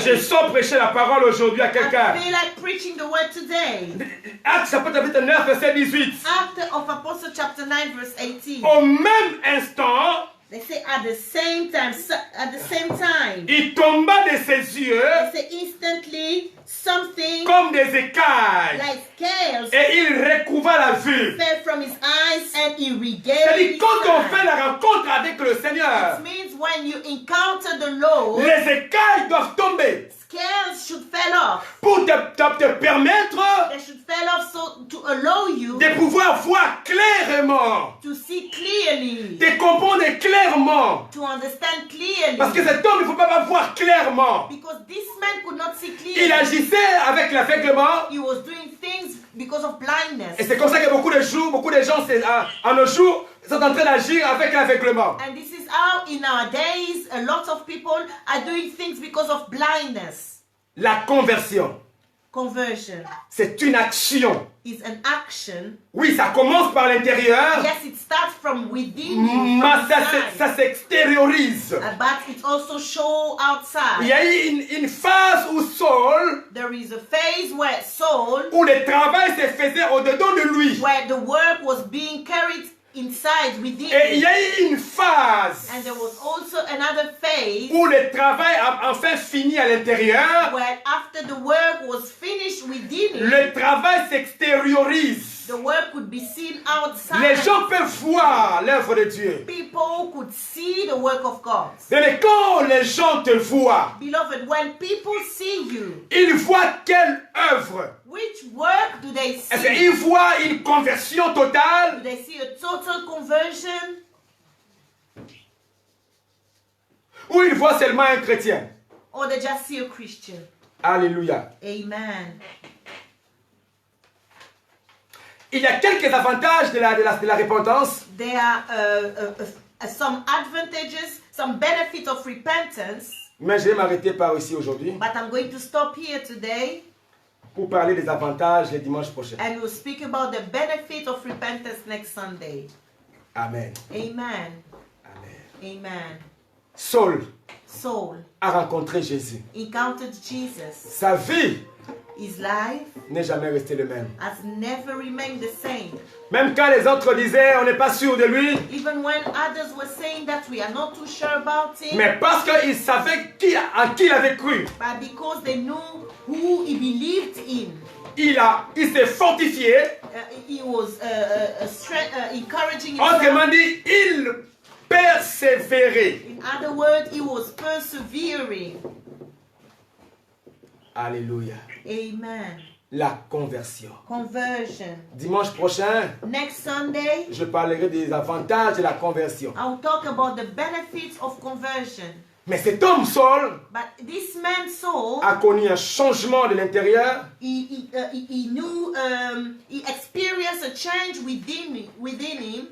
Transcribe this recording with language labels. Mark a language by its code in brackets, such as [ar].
[fr] je sens prêcher la parole aujourd'hui à quelqu'un. [en] I feel like preaching the word today. [fr] Actes chapitre 9, verset 18. [en] After of Apostle chapter 9 verse 18. [fr] Au même instant, [en] They say at the same time. [fr] il tomba de ses yeux [en] They say instantly something [fr] comme des écailles. [en] like scales [fr] Et il recouvra la vue. [en] fell from his eyes and he regained [fr] C'est-à-dire, [en] his [fr] quand on fait [en] sight. [fr] la rencontre avec le Seigneur, [en] It means when you encounter the Lord, [fr] les écailles doivent tomber [en] scales should fall off. [fr] pour te permettre [en] They should fall off so to allow you [fr] de pouvoir voir clairement, [en] to see clearly, [fr] de comprendre clairement. [en] to understand clearly. [fr] Parce que cet homme, il ne faut pas voir clairement. [en] Because this man could not see [fr] Il [en] clearly. [fr] agissait avec l'aveuglement. [en] He was doing things because of blindness. [fr] Et c'est comme ça que beaucoup de gens, en nos jours, sont en train d'agir avec l'aveuglement. [en] And this is how in our days a lot of people are doing things because of blindness. [fr] La conversion, [en] Conversion [fr] c'est une action. [en] is an action. [fr] Oui, ça commence par l'intérieur, [en] Yes, it starts from within you, from inside. [fr] ça s'extériorise. [en] But it also shows outside. [fr] Il y a eu une phase où Saul, [en] There is a phase where Saul, [fr] où le travail se faisait au-dedans de lui. [en] where the work was being carried inside within [fr] Et il y [en] him. [fr] a eu une phase [en] And there was also another phase [fr] où le travail a enfin fini à l'intérieur. [en] where after the work was finished within him, [fr] Le travail s'extériorise. [en] the work could be seen outside. [fr] Les gens peuvent voir l'œuvre de Dieu. [en] People could see the work of God. [fr] Mais quand les gens te voient, [en] Beloved, when people see you, [fr] ils voient quelle œuvre? [en] which work do they [fr] Est-ce [en] see? [fr] qu'ils voient une conversion [en] Do [fr] totale? [en] they see a total conversion? [fr] Ou ils voient seulement un chrétien? [en] Or they just see a Christian? [fr] Alléluia. [en] Amen. [fr] Il y a quelques avantages de la repentance. [en] There are some advantages, some benefit of repentance, [fr] Mais je vais m'arrêter par ici aujourd'hui [en] but I'm going to stop here today [fr] pour parler des avantages le dimanche prochain. [en] and we'll speak about the benefit of repentance next Sunday. Amen. Amen. Amen. Amen. [fr] Saul [en] Saul [fr] a rencontré Jésus. [en] encountered Jesus. [fr] Sa vie [en] His life [fr] n'est jamais restée le même. [en] has never remained the same. [fr] Même quand les autres disaient on n'est pas sûr de lui, [en] Even when others were saying that we are not too sure about him, [fr] mais parce qu'ils savaient en qui il avait cru, [en] but because they knew who he believed in, [fr] il s'est fortifié. [en] he was encouraging [fr] Autrement [en] himself. [fr] dit, il persévérait. [en] In other words, he was persevering. [fr] Alléluia. [en] Amen. [fr] La conversion. [en] Conversion. [fr] Dimanche prochain, [en] Next Sunday, [fr] je parlerai des avantages de la conversion. [en] I'll talk about the benefits of conversion. [fr] Mais cet homme Saul [en] But this man Saul, [fr] a connu un changement de l'intérieur [en] he knew, he experienced a change within him,